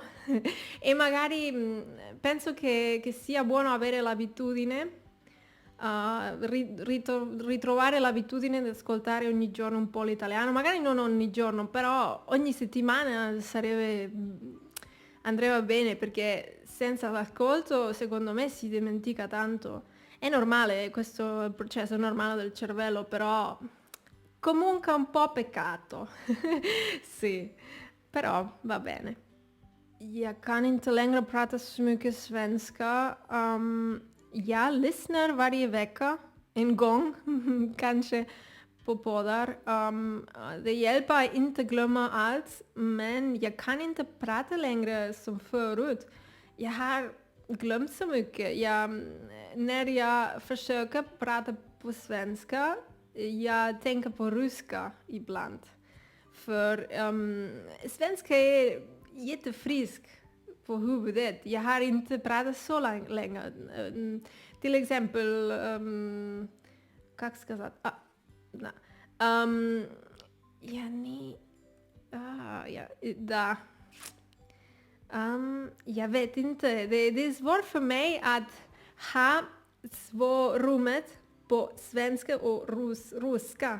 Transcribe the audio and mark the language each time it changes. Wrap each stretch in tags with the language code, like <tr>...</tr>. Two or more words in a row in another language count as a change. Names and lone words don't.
<it>E magari penso che sia buono avere l'abitudine, ritrovare l'abitudine di ascoltare ogni giorno un po' l'italiano, magari non ogni giorno, però ogni settimana andrebbe bene, perché senza l'ascolto secondo me si dimentica tanto. È normale, questo è il processo normale del cervello, però comunque un po' peccato. Sì, però va bene.</it> <sv>Jag kan inte längre prata så mycket svenska. Jag lyssnar varje vecka, en gång, kanske på poddar. Det hjälper inte glömma allt, men jag kan inte prata längre som förut. Jag har glömt så mycket. När jag försöker prata på svenska, jag tänker på ryska ibland. För svenska är jättefrisk på huvudet. Jag har inte pratat så länge. Till exempel,</sv> <ru>как сказать?</ru> <sv>Jag vet inte. Det är svårt för mig att ha två rummet på svenska och ryska.</sv>